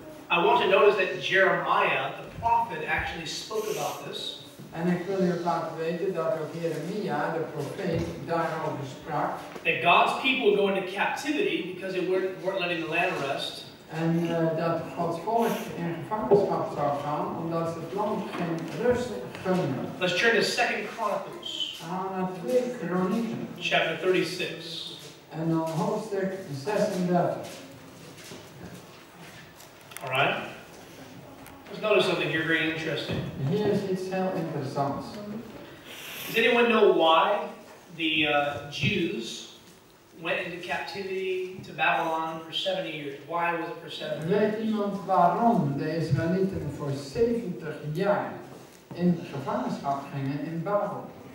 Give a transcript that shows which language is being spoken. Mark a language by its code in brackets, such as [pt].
[en] I want to notice that Jeremiah, the prophet, actually spoke about this. [nl] En ik wil u laten weten dat ook Jeremia, de profeet, daarover sprak. [en] That God's people would go into captivity because they weren't letting the land rest. [nl] En dat Gods volk in gevangenschap zou gaan, omdat ze het land geen rust gunden. [en] Let's turn to 2 Chronicles. [nl] We gaan naar 2 Kronieken. [en] Chapter 36. [nl] En dan hoofdstuk 36. [en] Alright? Let's notice something here very interesting. [nl] Hier is iets heel interessants. [en] Does anyone know why the Jews went into captivity to Babylon for 70 years? Why was it for 70 years? [nl] Weet iemand waarom de Israëlieten voor 70 jaar in gevangenschap gingen in Babel?